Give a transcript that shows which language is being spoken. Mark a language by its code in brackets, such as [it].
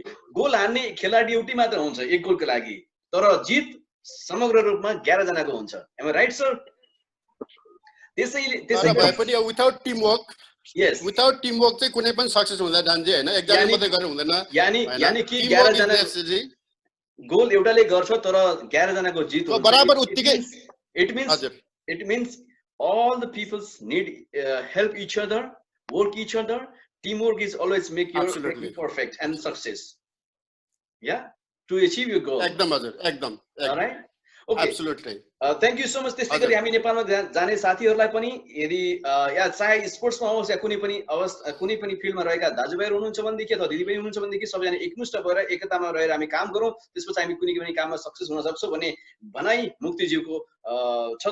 [ne] Goal हान्ने खेलाडी एउटै मात्र हुन्छ एक गोलको लागि, तर जित समग्र रूपमा 11 जनाको हुन्छ। [en] Am I right sir? [ne] त्यसैले भए पनि [en] without team work, yes, without team work [ne] चाहिँ कुनै पनि सक्सेस हुँदैन डान्जी हैन, एकजना मात्रै गरेर हुँदैन। यानी कि 11 जना गोल एउटाले गर्छ तर 11 जनाको जित हुन्छ बराबर उत्तिकै। [en] It means all the peoples need help each other, work each other. Teamwork is always make you perfect and success. Yeah, to achieve your goal. [ne] एकदम हजुर, एकदम। [en] All right. Okay. Absolutely. Thank you so much. [ne] त्यसै गरी हामी नेपालमा जाने साथीहरूलाई पनि यदि या चाहे स्पोर्ट्समा होस् या कुनै पनि फिल्डमा रहेका दाजुभाइहरू हुनुहुन्छ भनेदेखि अथवा दिदीबहिनी हुनुहुन्छ भनेदेखि सबैजना एकमुष्ट भएर एकतामा रहेर हामी काम गरौँ, त्यसपछि हामी कुनै पनि काममा सक्सेस हुन सक्छौँ भन्ने भनाइ मुक्तिज्यूको छ।